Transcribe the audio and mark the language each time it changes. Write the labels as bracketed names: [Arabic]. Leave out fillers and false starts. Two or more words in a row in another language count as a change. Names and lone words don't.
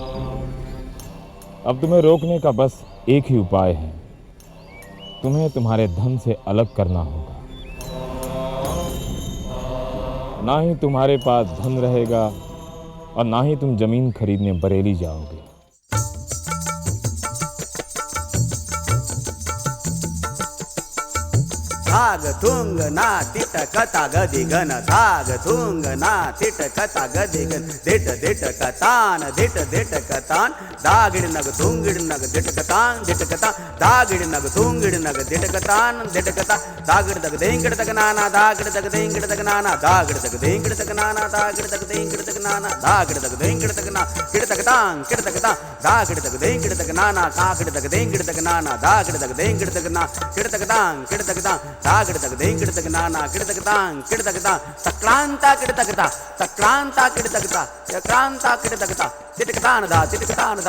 [Hindi] अब तुम्हें रोकने का बस एक ही उपाय है, तुम्हें तुम्हारे धन से अलग करना होगा। ना ही तुम्हारे पास धन रहेगा और ना ही तुम जमीन खरीदने बरेली जाओगे। धाग थुंग ना तिट कथा गदी गन, धाग थुंग ना तिट कथा गदी गन, दिट दिट कतान, दिट दिट कतान, दागिड़ नग थुंगिड़ नग दिट कतान, दिट कता, दागिड़ नग थुंगिड़ नग दिट कतान, दिट कता, दागिड़ दग देंगिड़ तक नाना, दागिड़ दग देंगिड़ तक नाना, दागिड़ दग देंगिड़ तक नाना, दागिड़ दग देंगिड़ तक नाना, दागिड़ दग देंगिड़ तक ना, किड़ तक तांग, किड़ तक तांग, दागिड़ दग देंगिड़ तक नाना, कागिड़ दग देंगिड़ तक नाना, दागिड़ दग देंगिड़ तक ना, किड़ तक तांग, किड़ तक तांग, तागड़ तक दे किड़ तक ना ना किड़ तक तांग किड़ तक ता तक्रांता किड़ तक ता तक्रांता किड़ तक ता तक्रांता किड़ तक ता तिटकतान दा तिटकतान दा